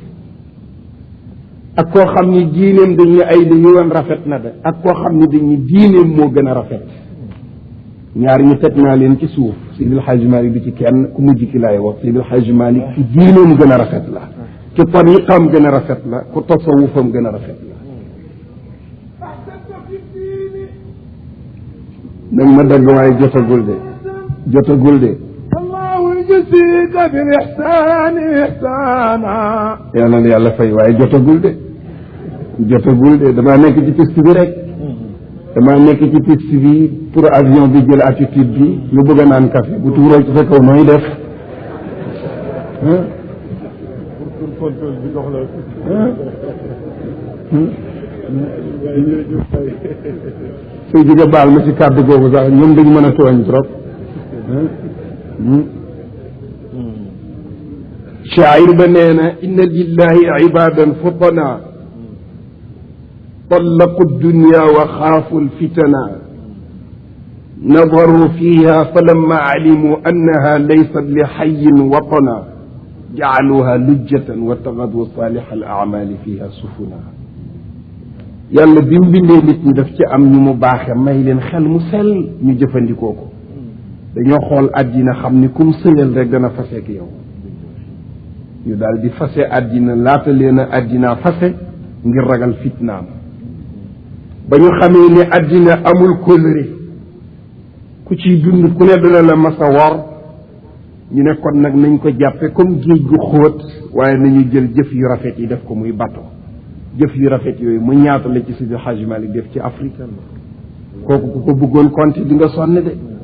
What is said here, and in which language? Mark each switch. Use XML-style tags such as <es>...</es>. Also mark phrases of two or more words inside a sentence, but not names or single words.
<wo>ak koo xam ni diineem dañuy ay li yoon rafet na de ak koo xam ni dañuy diineem moo gën a rafet ñaar ñu teg naa leen ci suuf Seydil Hadji Malick bi ci kenn ku mujj ki laay wax Seydil Hadji Malick ci diineem gën a rafet la ci tariqam gën a rafet la ku tasawufam gën a rafet la nag ma dagg waaye jotagul de</wo> <ar>يجزيك بالإحسان إحسانا</ar> <wo>yàlla na yàlla fay waaye jotagul de damaa nekk ci piste bi rek damaa nekk ci piste bi</wo> <fr>pour avion</fr> <wo>bi jël attitude bi ñu bëgg a naan café bu tuuroo ci sa kaw nooy def</wo> <fr>pour contrôle</fr> <wo>bi dox la sëy jóge baal ma ci kàddu googu sax ñoom dañu mën a tooñ trop shaacir ba nee na</wo> <ar>إن لله عبادا فطنا طلقوا الدنيا وخافوا الفتنا نظروا فيها فلما علموا أنها ليست لحي وطنا جعلوها لجة واتخذوا صالح الأعمال فيها سفنا</ar> <wo>yàlla bi mu bindee nit ñi daf ci am ñu mu baaxe may leen xel mu sell ñu jëfandikoo ko dañoo xool àddina xam ni kum sëyal rek dana faseek yow ñu daal di fase àddina laata leen a àddina fase ngir ragal fitnaam ba ñu xamee ne àddina amul kóllëre ku ciy dund ku ne dana la masa wor ñu ne kon nag nañ ko jàppe comme géej gu xóot waaye nañu jël jëf yu rafet yi def ko muy bato jëf yu rafet yooyu mu ñaata la ci Seydi Hadji Malick def ci Afrique kooku ku ko bëggoon compter di nga sonn de</wo>